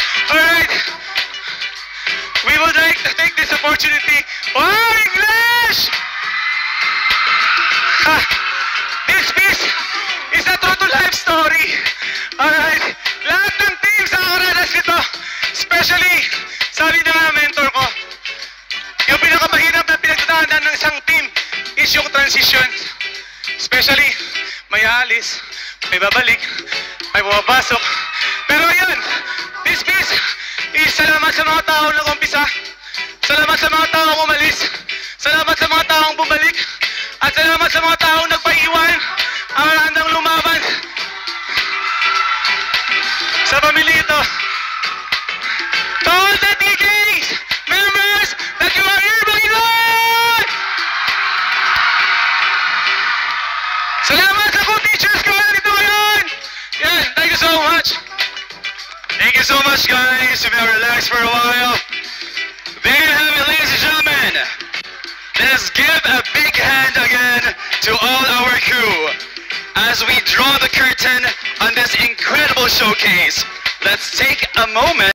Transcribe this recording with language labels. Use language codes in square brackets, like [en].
[en] Alright, we would like to take this opportunity. Oh, English! Ha! This piece is a true to life story. [tl] Alright, lahat ng teams ang nakaranas nito. Especially, sabi na nga mentor ko, yung pinakamahirap na pinagdadaanan ng isang team is yung transition. Especially, may alis, may babalik, may bumabasok. Pero yun, [en] this piece is [tl] salamat sa mga taong nag-umpisa, salamat sa mga taong umalis, salamat sa mga taong bumalik, at salamat sa mga taong nagpaiwan, ang handang lumaban sa pamilya ito. [en] To all the DJs, members, that you are here, Panginoon! [tl] Salamat sa co-teachers ko dito ngayon! [en] Yan, thank you so much! Thank you so much, guys. If you have relaxed for a while, there you have it, ladies and gentlemen. Let's give a big hand again to all our crew as we draw the curtain on this incredible showcase. Let's take a moment.